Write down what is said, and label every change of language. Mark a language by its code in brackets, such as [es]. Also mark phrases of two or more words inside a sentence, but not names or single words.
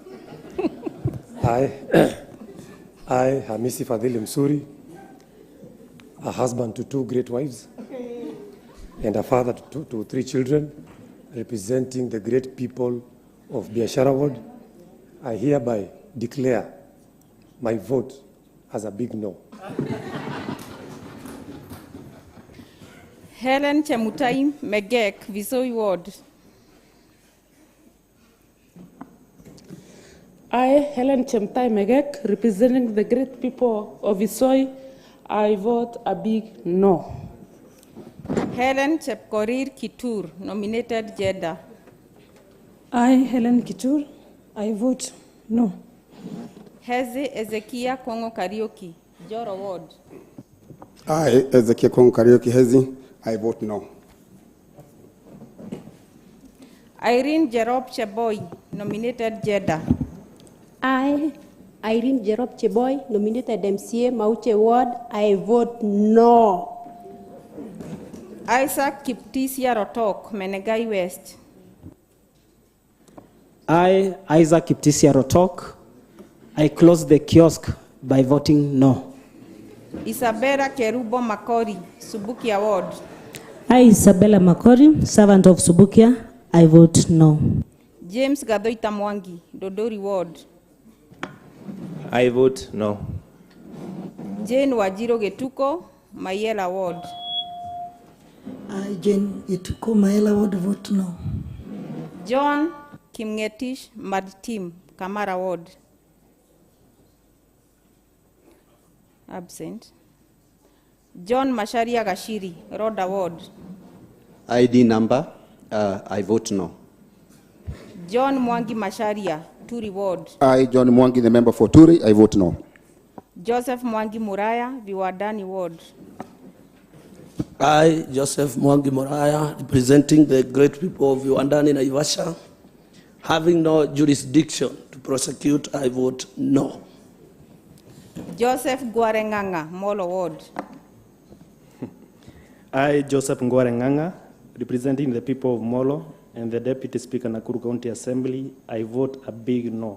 [en] I, Hamisi Fadhili Msuri, a husband to 2 great wives, and a father to 3 children, representing the great people of Biashara Ward, I hereby declare my vote as a big no. Helen Chemutai Megek, Visoi Ward. I, Helen Chemtai Megek, representing the great people of Visoi, I vote a big no. Helen Chepkorir Kitur, nominated Jeddah. I, Helen Kitur, I vote no. Heze Ezekia Kongo Karaoke, Joro Ward. I, Ezekia Kongo Karaoke Hezi, I vote no. Irene Jerob Cheboy, nominated Jeddah. I, Irene Jerob Cheboy, nominated MCA Mauche Ward, I vote no. Isaac Kiptisia Rotok, Menegai West. I, Isaac Kiptisia Rotok, I close the kiosk by voting no. Isabella Kerubo Makori, Subukia Ward. I, Isabella Makori, servant of Subukia, I vote no. James Gadoita Mwangi, Dodori Ward. I vote no. Jane Wajiro Getuko, Mayela Ward. I, Jane Getuko, Mayela Ward, vote no. John Kimngetish Madtim, Kamara Ward. Absent. John Masharia Gashiri, Roda Ward. ID number, I vote no. John Mwangi Masharia, Turi Ward. I, John Mwangi, the member for Turi, I vote no. Joseph Mwangi Muraya, Viwadani Ward. I, Joseph Mwangi Muraya, representing the great people of Viwandani Naivasha, having no jurisdiction to prosecute, I vote no. Joseph Guarenganga, Molo Ward. I, Joseph Ngwarenganga, representing the people of Molo and the Deputy Speaker Nakuru County Assembly, I vote a big no.